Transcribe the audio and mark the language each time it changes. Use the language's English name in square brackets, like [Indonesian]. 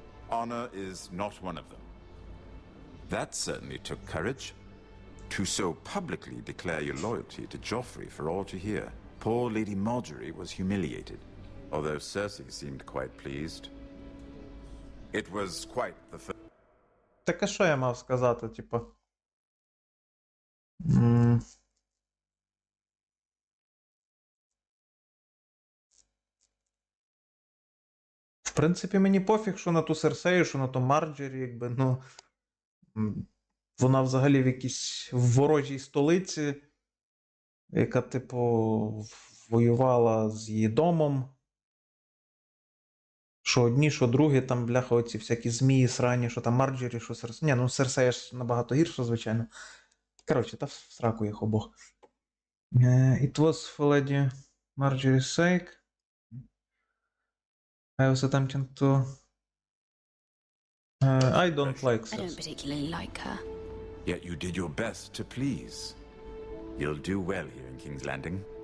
[English] Honor is not one of them. That certainly took courage. To so publicly declare your loyalty to Joffrey for all to hear. Poor Lady Marjorie was humiliated, although Cersei seemed quite pleased. It was quite the first. [Ukrainian] Так а що я мав сказати, типу? В принципі, мені пофіг, що на ту Серсею, що на ту Марджері, якби, ну... Вона взагалі в якійсь ворожій столиці, яка, типу, воювала з її домом. Що одні, що другі, там, бляха, оці всякі змії срані, що там Марджері, що Серсея. Ні, ну Серсея ж набагато гірше, звичайно. Коротше, та в сраку їх обох. [English] It was for Lady Marjorie's sake. I was attempting to... I don't like Cersei. I don't particularly like her. Yet you did your best to please. You'll do well here in King's Landing.